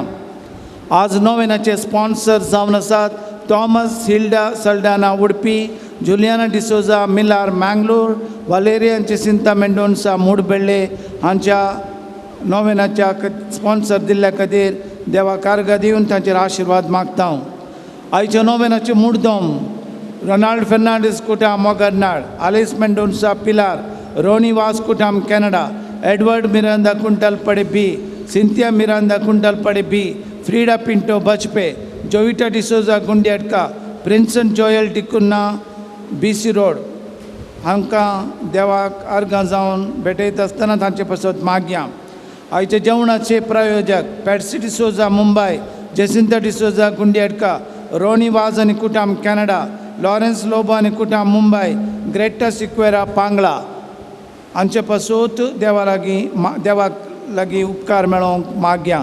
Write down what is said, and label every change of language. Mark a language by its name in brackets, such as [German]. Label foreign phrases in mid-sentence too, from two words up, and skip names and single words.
[Konkani] आज नोवेनाचे स्पॉन्सर जावन आसात थॉमस हिल्डा सल्डाना उडपी, जुलियाना डिसोजा मिलार मँगलोर, वालेरियन चिसिंता मेंडोन्सा मुडबेळ्ळे हांच्या नोवेनाच्या स्पॉन्सर दिल्ल्या खातीर देवा कारगा दिवन तांचेर आशिर्वाद मागता. आयच्या नोवेनाचे मुर्दोम Ronald Fernandez Kutam Mogarnad, Alice Mendonça Pilar, Ronnie Vas Kutam Canada, Edward Miranda Kuntal Pade B, Cynthia Miranda Kuntal Pade B, Frida Pinto Bachpe, Jovita D'Souza Gundiatka, Princeton Joel Tikunna, BC Road. हांकां देवाक अर्गां जावन भेटयत आसतना तांचे पासत मागया. आयचे जेवणाचे प्रायोजक पॅट्सी डिसोजा मुंबय, जेसिंता डिसोजा गुंडियाडका, रोनी वाज आनी कुटाम कॅनडा, लॉरेन्स लोबो आनी कुटाम मुंबय, ग्रेटा सिक्वेरा पांगळा हांचे पासूत देवाक लागीं उपकार मेळोवंक मागया.